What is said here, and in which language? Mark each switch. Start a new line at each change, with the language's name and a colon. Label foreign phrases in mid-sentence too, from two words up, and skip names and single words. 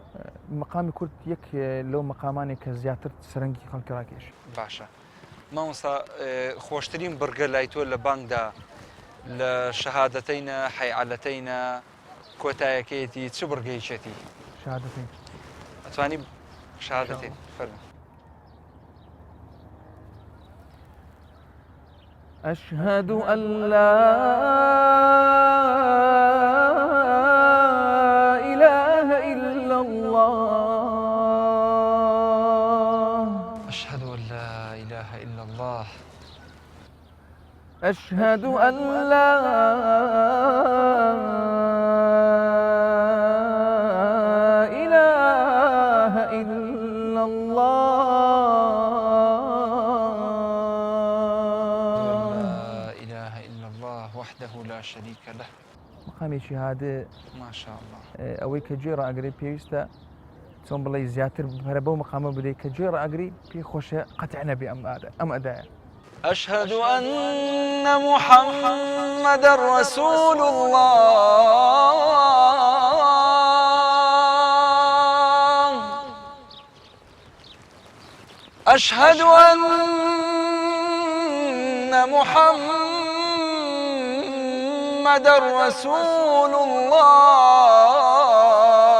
Central Kurdish: مەقامی کورد یەک لەو مەقامانێک کە زیاتر سەرنگی خەڵکی ڕاکێش. باشە. مامۆستا خۆشترین بڕگە لای تۆ لە بانگدا لە شەهادەتەینە حەیعەلەتەینە کۆتایەکەیەتی چ بڕگەیەکێتی؟ شەهادەتەین. ئەتوانی شەهادەتەین فەرموو.
Arabic: أشهد أن لا إله إلا الله. أشهد أن لا إله إلا الله. أشهد أن لا إله إلا الله وحده لا شريك له.
Central Kurdish: مقامی شهادە
Arabic: ما شاء الله
Central Kurdish: ئەوەی کە گوێ ڕائەگرێ پێویستە چۆن بڵێ زیاتر بەرە بەو مقامە بدەیت کە گوێ ڕائەگری پێی خۆشە قەتع نەبێ ئەم ئەدایە.
Arabic: أشهد أن محمدا رسول الله. أشهد أن محمدا رسول الله.